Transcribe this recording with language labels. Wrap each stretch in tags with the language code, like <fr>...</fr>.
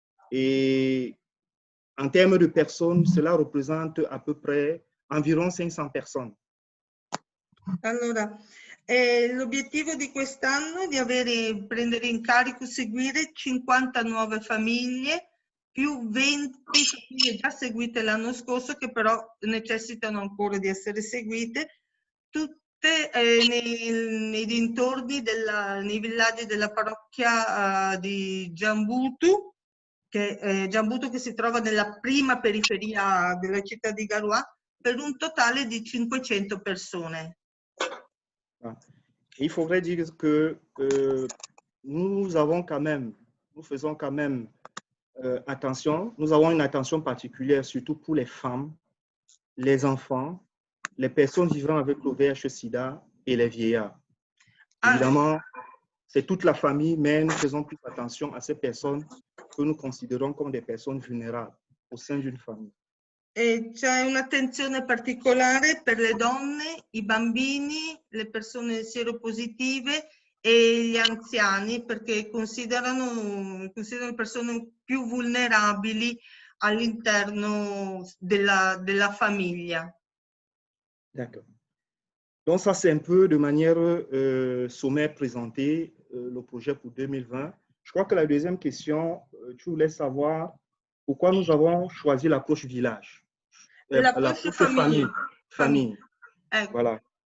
<fr>Et en termes de personnes, cela représente à peu près environ 500 personnes.</fr> <it>Allora, l'obiettivo di quest'anno è di prendere in carico, seguire 50 nuove famiglie, più 20 famiglie già seguite l'anno scorso, che però necessitano ancora di essere seguite, tutte nei dintorni, nei villaggi della parrocchia di Djamboutou, che si trova nella prima periferia della città di Garoua, per un totale di 500 persone.</it> <fr>Il faudrait dire que nous faisons quand même attention, nous avons une attention particulière, surtout pour les femmes, les enfants, les personnes vivant avec le VIH-Sida et les vieillards. Évidemment, c'est toute la famille, mais nous faisons plus attention à ces personnes que nous considérons comme des personnes vulnérables au sein d'une famille.</fr> <it>E c'è un'attenzione particolare per le donne, i bambini, le persone sieropositive e gli anziani, perché considerano persone più vulnerabili all'interno della famiglia.</it> <fr>D'accord. Donc ça, c'est un peu de manière sommaire présenté le projet pour 2020. Je crois que la deuxième question, tu voulais savoir pourquoi nous avons choisi l'approche village. L'approche famille. Voilà.</fr>